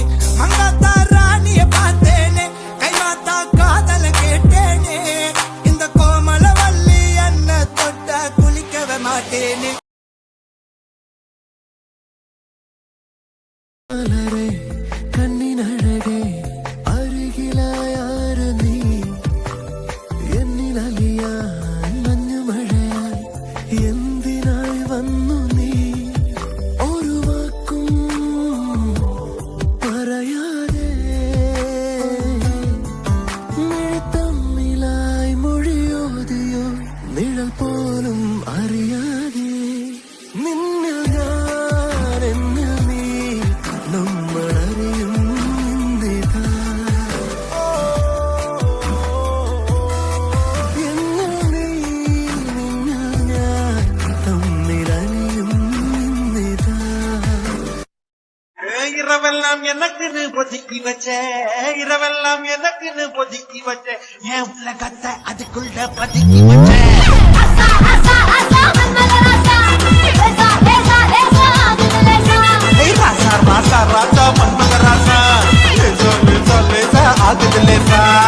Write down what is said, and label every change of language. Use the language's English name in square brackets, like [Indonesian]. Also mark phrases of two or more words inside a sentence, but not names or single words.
[Tamil] மங்காத்தா ராணிய பார்த்தேனே, கைமாத்தா காதல கேட்டேனே. இந்த கோமல வள்ளி என்ன தொட்ட குளிக்கவே மாட்டேனே. கண்ணின் அழகே அருகிலாயாரு நீ, [Malayalam] എന്നിൽ അലിയാൻ മഞ്ഞു മഴയായി എന്തിനായി വന്നു നീ. ഒരു വാക്കും പറയാതെ തമ്മിലായി മൊഴിയോതിയോ, നിഴൽ പോലും അറിയാതെ. നിന്നിൽ ഞാൻ എന്നിൽ നീ, നമ്മളറിയും നിന്നിതാ. എന്നിൽ നീ നിന്നിൽ ഞാൻ തമ്മിലറിയും നിന്നിതാ. [Tamil] இரவெல்லாம் எனக்குன்னு பொதுக்கி வச்ச, இரவெல்லாம் எனக்குன்னு பொதுக்கி வச்ச, என் உலகத்தை அதுக்குள்ள பதுக்கி வச்ச. ராசா ராசா ராசா மன்மத ராசா, லேசா லேசா லேசா ஆகுது லேசா.